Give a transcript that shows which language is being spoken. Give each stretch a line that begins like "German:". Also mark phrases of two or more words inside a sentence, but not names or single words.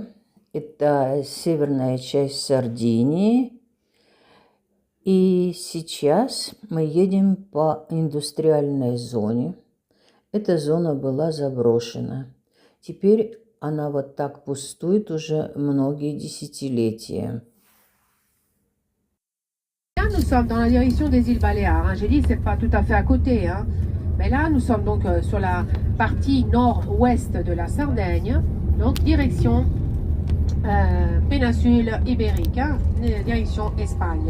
Russian: Это северная часть Сардинии. И сейчас мы едем по индустриальной зоне. Эта зона была заброшена. Теперь она вот так пустует уже многие десятилетия.
French: Là, nous sommes dans la direction des îles Baléares. Hein. J'ai dit c'est pas tout à fait à côté. Hein. Mais là, nous sommes donc sur la partie nord-ouest de la Sardaigne. Donc, direction péninsule ibérique, hein, direction Espagne.